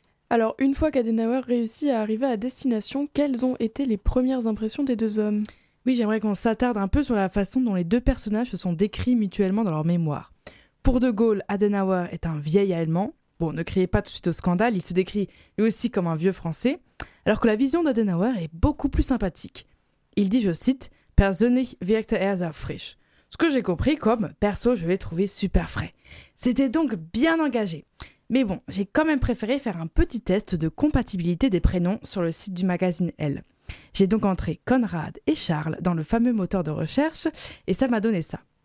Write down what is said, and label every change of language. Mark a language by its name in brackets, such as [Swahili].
[French] Alors, une fois qu'Adenauer réussit à arriver à destination, quelles ont été les premières impressions des deux hommes ? Oui, j'aimerais qu'on s'attarde un peu sur la façon dont les deux personnages se sont décrits mutuellement dans leur mémoire. Pour De Gaulle, Adenauer est un vieil Allemand. Bon, ne criez pas tout de suite au scandale, il se décrit lui aussi comme un vieux Français. Alors que la vision d'Adenauer est beaucoup plus sympathique. Il dit, je cite, [German] Persönlich wirkte er sehr frisch. [French] Ce que j'ai compris, comme perso, je l'ai trouvé super frais. C'était donc bien engagé. Mais bon, j'ai quand même préféré faire un petit test de compatibilité des prénoms sur le site du magazine Elle. J'ai donc entré Conrad et Charles dans le fameux moteur de recherche et ça m'a donné ça.